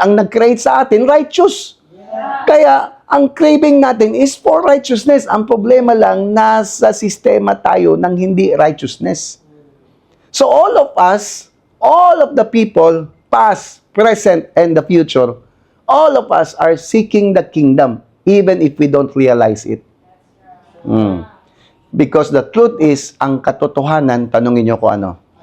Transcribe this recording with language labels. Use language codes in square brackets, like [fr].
[tl] Ang nag-create sa atin, righteous. Kaya, ang craving natin is for righteousness. Ang problema lang, nasa sistema tayo ng hindi righteousness. [en] So all of us, all of the people, past, present, and the future, all of us are seeking the kingdom, even if we don't realize it. Because the truth is, [tl] ang katotohanan, tanungin nyo ko ano?